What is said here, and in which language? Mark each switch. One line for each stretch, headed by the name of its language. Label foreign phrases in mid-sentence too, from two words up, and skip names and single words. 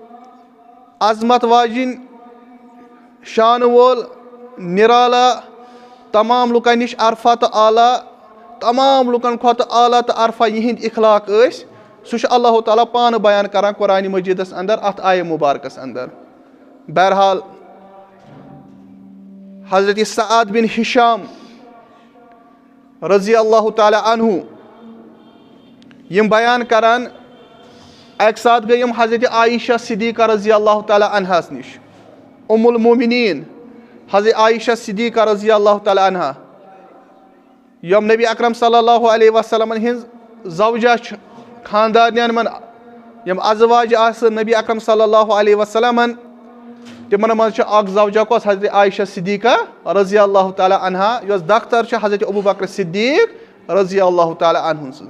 Kashmiri: अजमत वाजिन शान वोल निराला तमाम लुकन निश अरफा तो आला तमाम लुकन खोत आला तो अरफा यहिंद इखलाक सह अल्लाह ताला पान बयान करान कुरान मजीदस अंदर अत आय मुबारकस अंदर। बहरहाल हज़रत सअद बिन हिशाम
Arabic: رضي الله تعالى عنه
Kashmiri: यम बयान करान एक साथ गई हज़रत आयशा सिद्दीक़ा रज़ी अल्लाह ताला अन्हास निश
Arabic: أم المؤمنين
Kashmiri: हज़रत आयशा सिद्दीक़ा
Arabic: رضي الله تعالى عنها
Kashmiri: यम नबी अकरम
Arabic: صلى الله عليه وسلم
Kashmiri: हिंज ज़ौजा खानदानियन मन यम अज़वाज आस नबी अकरम
Arabic: صلى الله عليه وسلم
Kashmiri: तिमन मज ज़ौजा कस हज़रत आयशा सिद्दीक़ा
Arabic: رضي الله تعالى عنها
Kashmiri: यस दख्तर हज़रत अबू बकर सिद्दीक़
Arabic: رضي الله تعالى عنه
Kashmiri: सन्ज।